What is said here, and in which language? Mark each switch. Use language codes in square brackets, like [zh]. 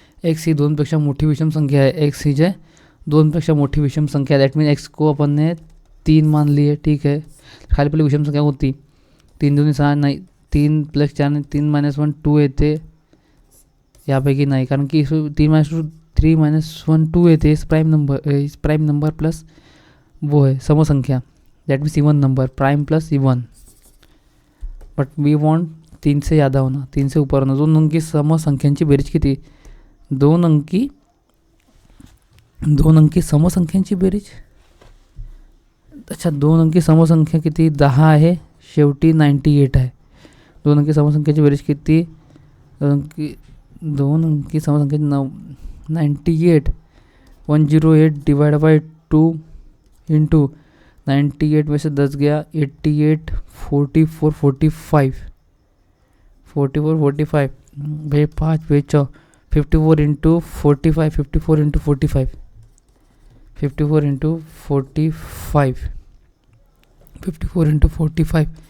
[mr] X ही 2पेक्षा मोठी विषम संख्या [hi] है. [mr] एक्स ही जो 2पेक्षा मोठी विषम संख्या है. [hi] दैट मीन एक्स को अपन ने 3 मान ली है. ठीक है. [mr] खाली पहले विषम संख्या होती 3 2 6 नाही. 3 + 4 3 - 1 2 येते. यापैकी नाही, कारण की 3 - 1 2 येते. [hi] इस प्राइम नंबर प्लस वो है समसंख्या. That means even number. Prime plus even. [en] but we want [hi] 3 से ज़्यादा होना, 3 से ऊपर होना. [mr] 2 अंकी समसंख्यांची बेरीज किती? 2 अंकी समसंख्यांची बेरीज. अच्छा, 2 अंकी समसंख्या किती? 10 आहे. शेवटी 98 आहे. 2 अंकी समसंख्याची बेरीज किती? 2 अंकी समसंख्या 98. [hi] 108 डिवाइड बाय 2 इंटू 98 में से 10 गया 88 44 45 44 45 भाई 5 5 54 इंटू 45 54 इंटू 45 54 इंटू 45 54 इंटू 45.